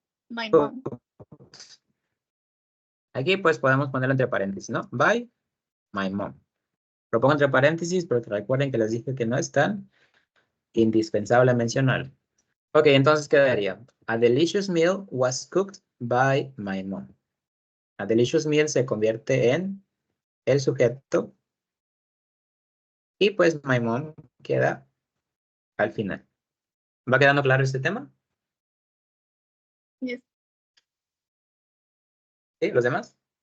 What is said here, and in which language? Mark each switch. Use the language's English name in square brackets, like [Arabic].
[English] my mom. [Spanish] Aquí pues podemos ponerlo entre paréntesis, ¿no? [English] By my mom. [Spanish] Lo pongo entre paréntesis porque recuerden que les dije que no es tan indispensable mencionarlo. Ok, entonces quedaría. [English] A delicious meal was cooked by my mom. A delicious meal [Spanish] se convierte en el sujeto y pues [English] my mom [Spanish] queda al final. ¿Va quedando claro este tema? [English] Yes. [Spanish] ¿Sí? ¿Los demás?